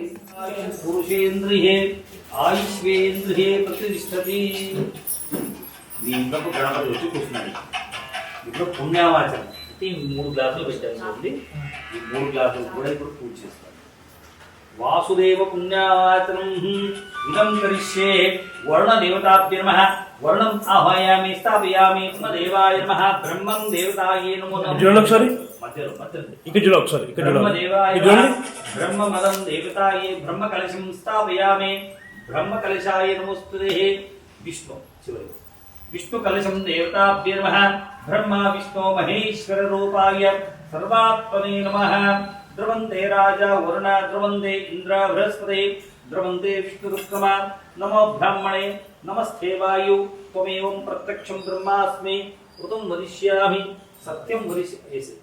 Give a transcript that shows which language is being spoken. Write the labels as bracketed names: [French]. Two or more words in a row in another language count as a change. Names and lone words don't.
[Sanskrit] पुरुषेन्द्रिये आयुष्वेन्द्रिये प्रतिष्ठति. [Telugu] మీ ఇంట్లో గణపతి వచ్చి కూర్చున్నాడు. ఇప్పుడు పుణ్యావాచనం అంటే ఈ 3 గ్లాసులు పెట్టారు చూడండి. ఈ 3 గ్లాసులు కూడా ఇప్పుడు పూజ చేస్తారు. [Sanskrit] वासुदेव पुण्यावाचनं इदं करिष्ये. वरुणदेवताभ्यो नमः वर्णम् आह्वयामि स्थापयामि देवाय नमः ब्रह्मं देवतायै नमो नमः [Telugu] చూడండి ఒకసారి మధ్యలో ఇక్కడ చూడ ఒకసారి ఇక్కడ చూడ [Sanskrit] ब्रह्मदेवाय [Telugu] ఇది చూడండి [Sanskrit] ब्रह्ममदं देवतायै ब्रह्मकलशं स्थापयामि ब्रह्मकलशाय नमोस्तुते विष्णु चिवरि विष्णुकलशं देवताभ्यो नमः ब्रह्मा विष्णु महेश्वर रूपाय सर्वात्मने नमः ध्रुवन्ते राजा वरुण ध्रुवन्ते इंद्र बृहस्पति ध्रुवन्ते विष्णुरुक्रमा नमो ब्राह्मणे नमस्ते वायु त्वमेवं प्रत्यक्षं ब्रह्मास्मि ऋतं वदिष्यामि सत्यं वदिष्यामि